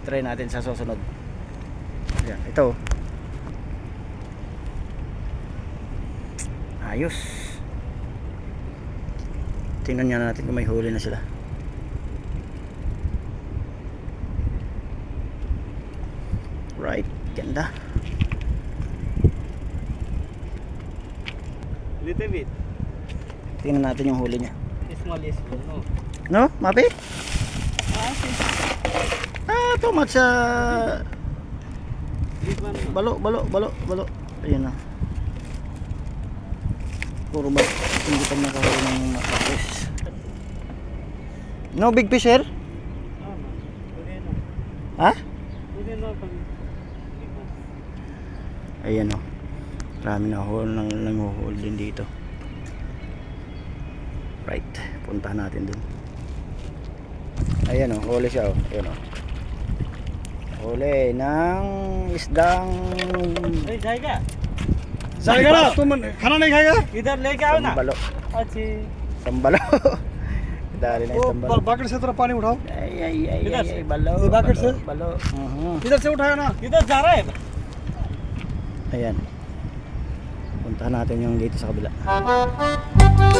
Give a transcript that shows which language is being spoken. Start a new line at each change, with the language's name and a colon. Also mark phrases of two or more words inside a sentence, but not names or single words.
Filipino: I-try natin sa susunod. Ayan, ito. Ayos. Tingnan nga natin kung may huli na sila. Ganda.
English: Little bit.
Filipino: Tingnan natin yung huli niya.
English: Small is full, no? No, Mapi? Ah, okay. Too much This one, no?
Filipino: balo. Ayun na. Puro ba hindi pa nakahuli ng makapis.
English: No big fish here? Ah, no. Today, no. Ha? Today, no. Big one.
Filipino: Ayan o. Marami na nanguhuli din dito. Right. Puntahan natin dun. Ayan o. Huli siya o. Ayan o. Huli ng isdang
Hindi: Hey, जाएगा? जाएगा ना तुम खाना नहीं खाएगा इधर लेके आओ ना।
Filipino: sambalo.
Hindi: अच्छी।
Filipino: Sambalo. Dali na yung
Hindi: वो
Filipino: sambalo.
Hindi: बकेट से थोड़ा पानी उठाओ
Filipino: Ay, balo. Yung bucket, balo,
English: sir?
Filipino: Balo.
Hindi: इधर से उठाया ना इधर जा रहा है।
Filipino: Ayan. Puntahan natin yung dito sa kabila.